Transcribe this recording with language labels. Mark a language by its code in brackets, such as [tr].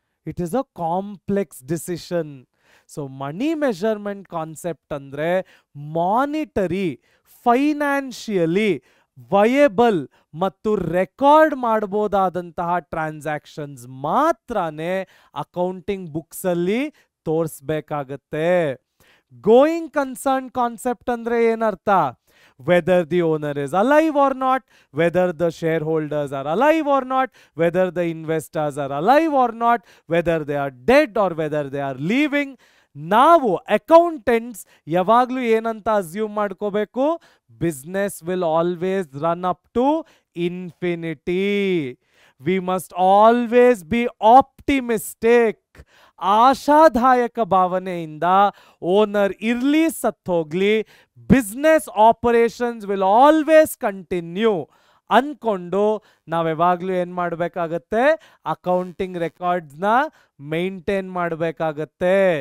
[en] It is a complex decision. [kn] So money measurement concept ಅಂದರೆ monetary, financially ವಯೇಬಲ್ ಮತ್ತು record ಮಾಡ್ಬೋದಾದಂತಹ transactions ಮಾತ್ರನೇ accounting ಬುಕ್ಸಲ್ಲಿ ತೋರಿಸ್ಬೇಕಾಗತ್ತೆ. Going concern concept ಅಂದರೆ ಏನರ್ಥ? [en] whether the owner is alive or not, whether the shareholders are alive or not, whether the investors are alive or not, whether they are dead or whether they are leaving. [kn] ನಾವು accountants ಯಾವಾಗಲೂ ಏನಂತ assume ಮಾಡ್ಕೋಬೇಕು, [en] Business will always run up to infinity. We must always be optimistic. [kn] ಆಶಾದಾಯಕ ಭಾವನೆಯಿಂದ owner ಇರ್ಲಿ ಸತ್ತೋಗ್ಲಿ, [en] business operations will always continue [kn] ಅನ್ಕೊಂಡು ನಾವು ಯಾವಾಗಲೂ ಏನು ಮಾಡಬೇಕಾಗತ್ತೆ, ಅಕೌಂಟಿಂಗ್ ರೆಕಾರ್ಡ್ಸ್ನ ಮೇಂಟೈನ್ ಮಾಡಬೇಕಾಗತ್ತೆ.